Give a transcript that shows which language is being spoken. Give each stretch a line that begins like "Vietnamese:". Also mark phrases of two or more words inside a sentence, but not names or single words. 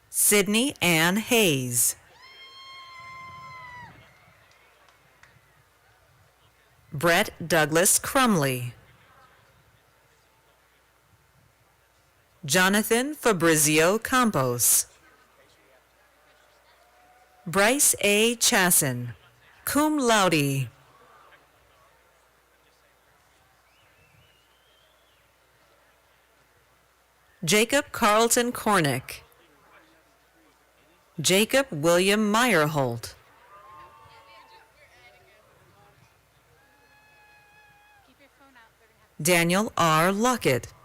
English: Sydney Ann Hayes. Brett Douglas Crumley. Jonathan Fabrizio Campos. Bryce A. Chasson,
Latin: cum laude.
English: Jacob Carlton Cornick. Jacob William Meyerholt. Daniel R. Luckett.